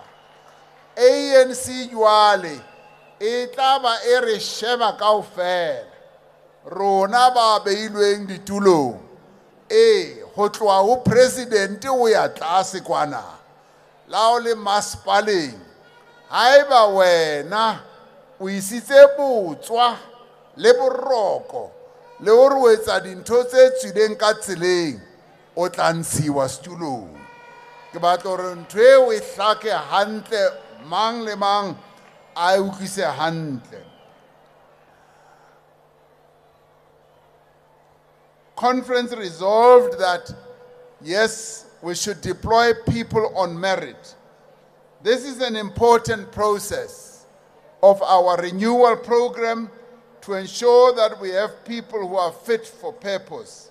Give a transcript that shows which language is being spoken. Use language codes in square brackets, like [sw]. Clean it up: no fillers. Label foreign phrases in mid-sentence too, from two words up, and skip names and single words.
[st] ANC jwale e tla ba e re sheba kaofela, rona ba beilweng ditulong, ho tloha ho president o ya tlase kwana, la o le masepaleng, haeba wena o isitse botswa le boroko le hore o etsa dintho tse tswileng ka tseleng, o tla ntshiwa setulong. Ke batla hore ntho eo e hlake hantle, mang le mang a e utlwise hantle. [en] Conference resolved that, yes, we should deploy people on merit. This is an important process of our renewal program to ensure that we have people who are fit for purpose.